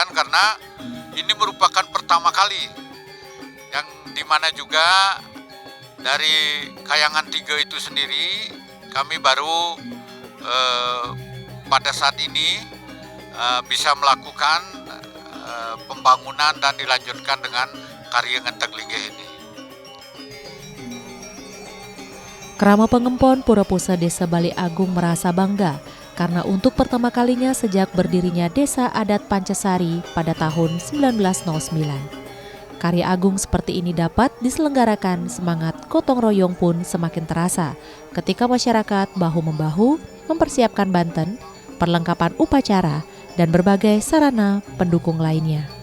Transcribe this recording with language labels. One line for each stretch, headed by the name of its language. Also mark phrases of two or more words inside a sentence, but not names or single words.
Indonesian: Karena ini merupakan pertama kali yang dimana juga dari Kayangan 3 itu sendiri kami baru pada saat ini bisa melakukan pembangunan dan dilanjutkan dengan karya Ngentek Linggih ini. Krama Pengempon Pura-Pusa Desa Bale Agung merasa bangga karena untuk pertama kalinya sejak berdirinya Desa Adat Pancasari pada tahun 1909. Karya agung seperti ini dapat diselenggarakan, semangat gotong royong pun semakin terasa ketika masyarakat bahu-membahu mempersiapkan banten, perlengkapan upacara, dan berbagai sarana pendukung lainnya.